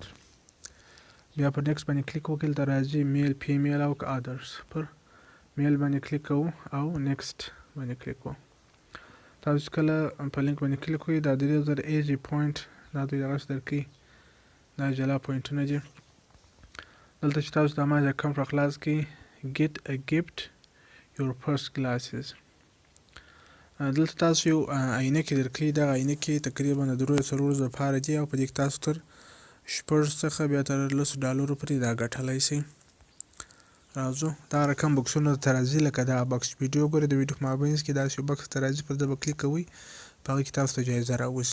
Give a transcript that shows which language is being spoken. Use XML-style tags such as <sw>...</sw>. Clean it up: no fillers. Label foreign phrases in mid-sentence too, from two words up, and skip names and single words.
<ps>بیا پر نیکسټ باندې کلیک وکړئ. دلته راځي</ps> <en>male female</en> <ps>او که ادرس. پر میل باندې کلیک کوو او نیکسټ باندې کلیک کوو. تاسو چې کله په لینک باندې کلیک کوئ دا 3000 ایجي پوینټ دا دوی دغسې درکوي. دا جلا پوینټونه دي. دلته چې تاسو د احمد اکاونټ را خلاص کړئ</ps> <en>get a gift your first glasses.</en> <ps>دلته تاسو یو عینکې درکوي. دغه عینکې تقریبا د 3 ورځو لپاره دي او په دې کې تاسو تر 6 څخه بیا تر $10 پورې دا ګټلی شئ. راځو دا رقم بکسونه ته راځي لکه دا بکس ویډیو ګورئ. د ویډیو په مابینځ کې داسې یو بکس ته راځي، پر ده به کلیک کوئ، په هغه کې تاسو ته جایزه راوځي.</ps>